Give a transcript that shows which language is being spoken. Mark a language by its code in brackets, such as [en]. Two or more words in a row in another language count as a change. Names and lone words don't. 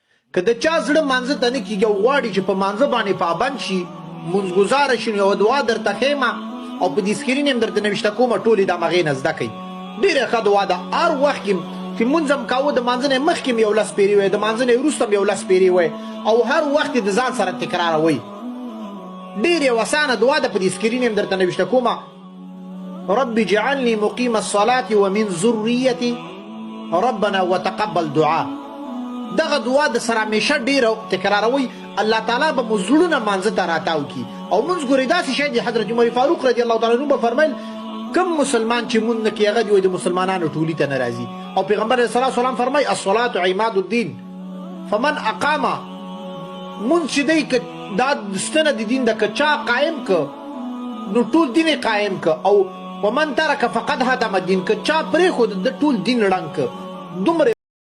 [ps] که د چا زړه مانځه ته نه کېږي او غواړي چې په مانځه باندې پابند شي مونځګزاره شي نو یوه دعا درته ښیمه او په دې سکرین هم درته نوشته کومه ټولې د همغې نه زده کوئ ډېره ښه دعا ده هر وخت کې چې مونځ هم کاوه د مانځه نه مخکې هم یو لس پیرې وی د مانځه نه وروسته هم یو لس پیرې وی او هر وخت د ځان سره تکراروئ ډېر یو اسانه دعا ده په دې سکرین هم درته نوشته کومه [ar] رب اجعلني مقيم الصلاة ومن ذريتي ربنا وتقبل دعاء [ps] دغه دعا د سره همیشه ډېره تکراروئ [ar] الله تعالی [ps] به مو زړونه مانځه ته راتاو کي او مونځ ګورئ داسې شی دی حضرت عمر فاروق [ar] رضی الله تعالی عنه [ps] به فرمیل کم مسلمان چې مونځ نه کوي هغه دی د مسلمانانو ټولي ته نه راځي او پیغمبر [ar] علیه الصلاة والسلام [ps] فرمایي [ar] الصلاة عماد الدین فمن اقام [ps] مونځ چې دی که دا ستنه د دین ده که چا قایم که نو ټول دین یې قایم که او [ar] ومن ترک فقد هدم الدین [ps] که چا پرېښود د ټول دین ړنګ که دومره